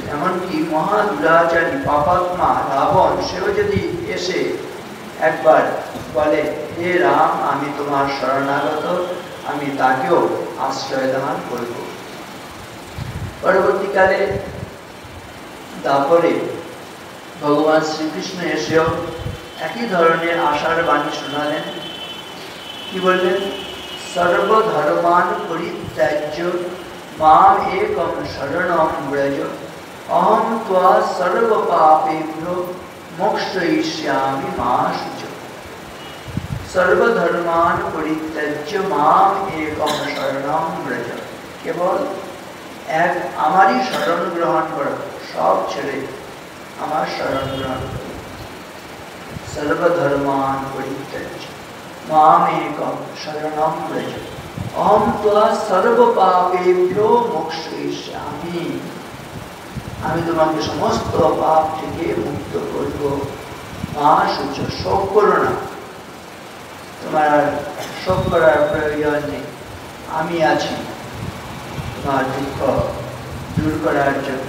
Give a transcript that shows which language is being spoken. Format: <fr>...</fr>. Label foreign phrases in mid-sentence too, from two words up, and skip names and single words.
<bn>এমনকি মহা দুরাচারী পাপাত্মা রাবণ, সেও যদি এসে একবার বলে, হে রাম আমি তোমার শরণাগত, আমি তাকেও আশ্রয় দান করব। পরবর্তীকালে দাপরে ভগবান শ্রীকৃষ্ণ এসেও একই ধরনের আশার বাণী শোনালেন। কি বললেন?</bn> <sa>সর্বধর্মান পরিত্যাজ্য মাম একম শরণম ব্রজ, অহম ত্বা সর্ব পাপেভ্যো মোক্ষয়িষ্যামি মা শুচ। সর্বধর্মান পরিত্যাজ্য মাম একম শরণম ব্রজ,</sa> <bn>কেবল এক আমারই শরণ গ্রহণ করো, সব ছেড়ে আমার শরণ গ্রহণ করো।</bn> <sa>সর্বধর্মান পরিত্যাজ্য মাম একম শরণম ব্রজ, অহম ত্বা সর্ব পাপেভ্যো মোক্ষয়িষ্যামি,</sa> <bn>আমি তোমাকে সমস্ত পাপ থেকে মুক্ত করব।</bn> <sa>মা শুচ,</sa> <bn>শোক করো না, তোমার আর শোক করার প্রয়োজন নেই, আমি আছি তোমার দুঃখ দূর করার জন্য।</bn>